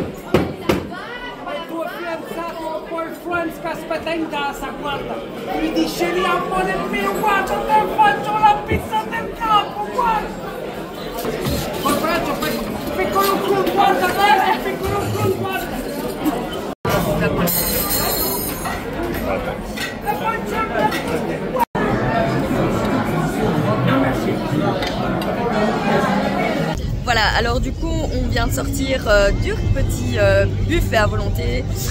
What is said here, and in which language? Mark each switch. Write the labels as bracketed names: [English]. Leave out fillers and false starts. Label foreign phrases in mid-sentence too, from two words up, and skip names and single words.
[Italian] Il tuo fidanzato, boyfriend che aspetta in casa, guarda. Mi dice lì, amore mio, guarda, te faccio la pizza del capo, guarda. Col braccio, piccolo clou, guarda, piccolo clou, guarda. [French] Voilà, alors du coup on vient de sortir du petit buffet à volonté.